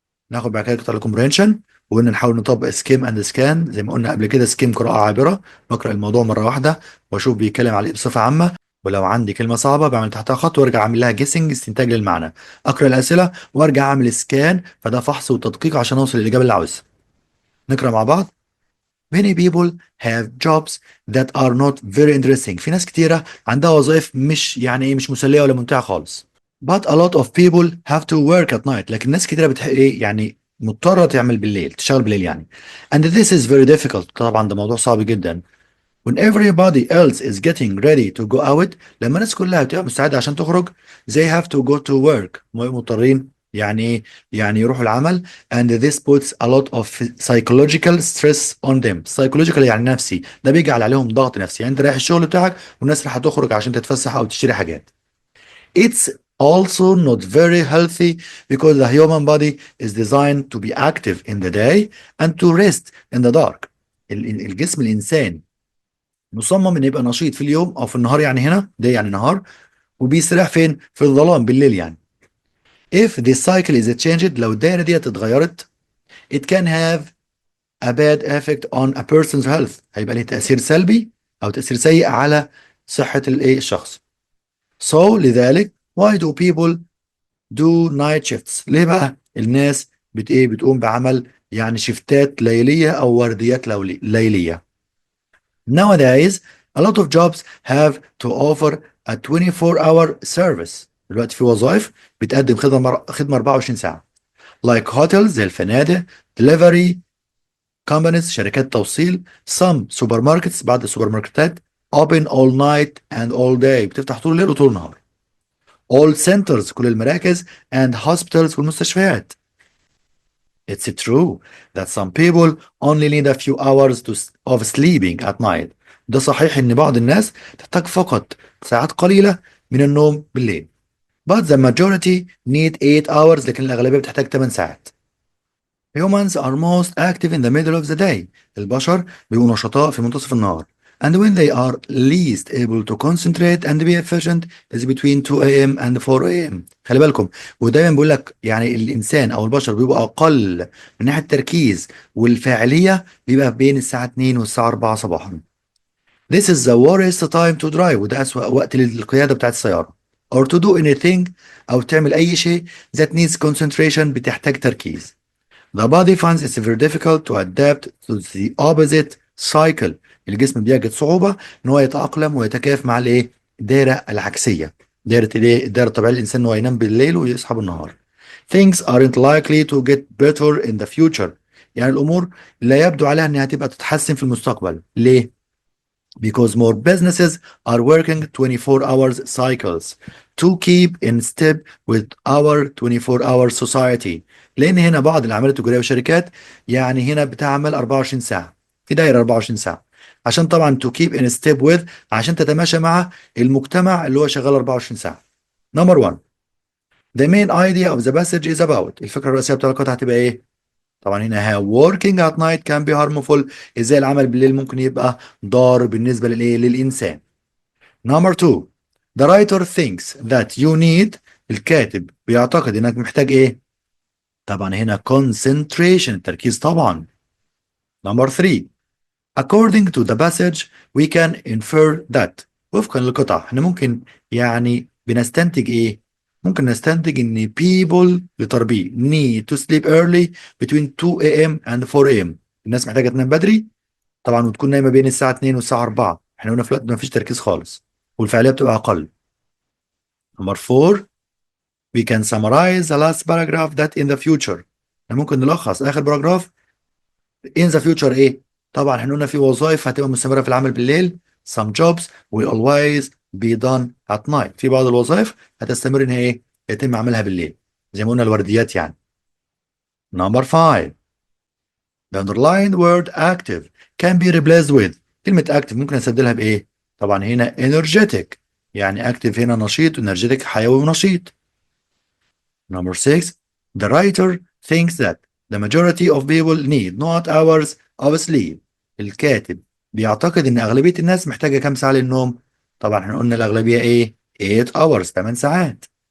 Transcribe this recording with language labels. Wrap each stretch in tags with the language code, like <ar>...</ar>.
<ar>ناخد بعد كده قطع الكومبرينشن، وقلنا نحاول نطبق سكيم اند سكان زي ما قلنا قبل كده. سكيم قراءة عابرة، بقرأ الموضوع مرة واحدة واشوف بيتكلم على ايه بصفة عامة، ولو عندي كلمة صعبة بعمل تحتها خط وارجع اعمل لها جيسنج استنتاج للمعنى. اقرأ الأسئلة وارجع اعمل سكان، فده فحص وتدقيق عشان اوصل للإجابة اللي عاوزها. نقرأ مع بعض.</ar> <en>Many people have jobs that are not very interesting.</en> <ar>في ناس كتيرة عندها وظائف مش يعني ايه مش مسلية ولا ممتعة خالص.</ar> <en>But a lot of people have to work at night.</en> <ar>لكن ناس كتيرة ايه يعني مضطرة تعمل بالليل، تشتغل بالليل يعني.</ar> <en>And this is very difficult.</en> <ar>طبعا ده موضوع صعب جدا.</ar> <en>When everybody else is getting ready to go out.</en> <ar>لما الناس كلها بتبقى مستعدة عشان تخرج.</ar> <en>They have to go to work.</en> <ar>مضطرين يعني ايه يعني يروحوا العمل.</ar> <en>And this puts a lot of psychological stress on them.</en> <ar>Psychological يعني نفسي، ده بيجعل عليهم ضغط نفسي. يعني انت رايح الشغل بتاعك والناس راح تخرج عشان تتفسح او تشتري حاجات.</ar> <en>It's also not very healthy because the human body is designed to be active in the day and to rest in the dark.</en> <ar>الجسم الإنسان مصمم إنه يبقى نشيط في اليوم أو في النهار، يعني هنا ده يعني نهار، وبيسرح فين في الظلام بالليل يعني.</ar> <en>If this cycle is changed،</en> <ar>لو الدائرة دي اتغيرت</ar> <en>it can have a bad effect on a person's health.</en> <ar>هيبقى ليه تأثير سلبي أو تأثير سيء على صحة الشخص.</ar> <en>So</en> <ar>لذلك</ar> <en>why do people do night shifts؟</en> <ar>ليه بقى الناس بتقوم بعمل يعني شفتات ليلية أو ورديات ليلية.</ar> <en>Nowadays a lot of jobs have to offer a 24-hour service.</en> <ar>دلوقتي في وظائف بتقدم خدمة 24 ساعة.</ar> <en>Like hotels</en> <ar>زي الفنادق،</ar> <en>delivery companies</en> <ar>شركات توصيل،</ar> <en>some supermarkets</en> <ar>بعض السوبر ماركتات</ar> <en>open all night and all day</en> <ar>بتفتح طول الليل وطول النهار.</ar> <en>all centers</en> <ar>كل المراكز</ar> <en>and hospitals</en> <ar>والمستشفيات.</ar> <en>It's true that some people only need a few hours of sleeping at night.</en> <ar>ده صحيح إن بعض الناس تحتاج فقط ساعات قليلة من النوم بالليل.</ar> <en>But the majority need 8 hours.</en> <ar>لكن الأغلبية بتحتاج 8 ساعات.</ar> <en>Humans are most active in the middle of the day.</en> <ar>البشر بيبقوا نشطاء في منتصف النهار.</ar> <en>And when they are least able to concentrate and be efficient is between 2 a.m. and 4 a.m.</en> <ar>خلي بالكم، ودايما بيقول لك يعني الإنسان أو البشر بيبقى أقل من ناحية التركيز والفاعلية بيبقى بين الساعة 2 والساعة 4 صباحا.</ar> <en>This is the worst time to drive.</en> <ar>وده أسوأ وقت للقيادة بتاعت السيارة.</ar> <en>Or to do anything</en> <ar>أو تعمل أي شيء</ar> <en>that needs concentration</en> <ar>بتحتاج تركيز.</ar> <en>The body finds it's very difficult to adapt to the opposite cycle.</en> <ar>الجسم بيجد صعوبة ان هو يتأقلم ويتكيف مع الايه؟ الدائرة العكسية. دائرة الايه؟ الدائرة الطبيعية للإنسان ان هو ينام بالليل ويصحى بالنهار.</ar> <en>Things aren't likely to get better in the future.</en> <ar>يعني الأمور لا يبدو عليها انها تبقى تتحسن في المستقبل. ليه؟</ar> <en>Because more businesses are working 24 hours cycles to keep in step with our 24-hour society.</en> <ar>لأن هنا بعض الأعمال التجارية والشركات يعني هنا بتعمل 24 ساعة في دايرة 24 ساعة، عشان طبعا</ar> <en>to keep in step with،</en> <ar>عشان تتماشى مع المجتمع اللي هو شغال 24 ساعة.</ar> <en>Number one, the main idea of the passage is about،</en> <ar>الفكرة الرئيسية بتاع القطعة هتبقى إيه؟ طبعا هنا</ar> <en>how working at night can be harmful،</en> <ar>ازاي العمل بالليل ممكن يبقى ضار بالنسبة للايه؟ للإنسان.</ar> <en>Number two, the writer thinks that you need،</en> <ar>الكاتب بيعتقد انك محتاج ايه؟ طبعا هنا</ar> <en>concentration،</en> <ar>التركيز طبعا.</ar> <en>Number three, according to the passage we can infer that،</en> <ar>وفقا للقطعة احنا ممكن يعني بنستنتج ايه؟ ممكن نستنتج ان</ar> <en>people لتربيه need to sleep early between 2 a.m. and 4 a.m.</en> <ar>الناس محتاجة تنام بدري طبعا، وتكون نايمة بين الساعة 2 والساعة 4. احنا قلنا في الوقت ده مفيش تركيز خالص والفعالية بتبقى أقل.</ar> <en>Number four, we can summarize the last paragraph that in the future،</en> <ar>احنا ممكن نلخص آخر باراجراف</ar> <en>in the future</en> <ar>ايه؟ طبعا احنا قلنا في وظائف هتبقى مستمرة في العمل بالليل.</ar> <en>some jobs will always be done at night،</en> <ar>في بعض الوظائف هتستمر ان هي ايه؟ يتم عملها بالليل زي ما قلنا الورديات يعني.</ar> <en>Number five, the underlined word active can be replaced with،</en> <ar>كلمة active ممكن نستبدلها بإيه؟ طبعا هنا</ar> <en>energetic،</en> <ar>يعني active هنا نشيط،</ar> <en>energetic</en> <ar>حيوي ونشيط.</ar> <en>Number six, the writer thinks that the majority of people need not hours of sleep،</en> <ar>الكاتب بيعتقد إن أغلبية الناس محتاجة كام ساعة للنوم؟ طبعا احنا قلنا الأغلبية إيه؟</ar> <en>8 hours،</en> <ar>8 ساعات.</ar>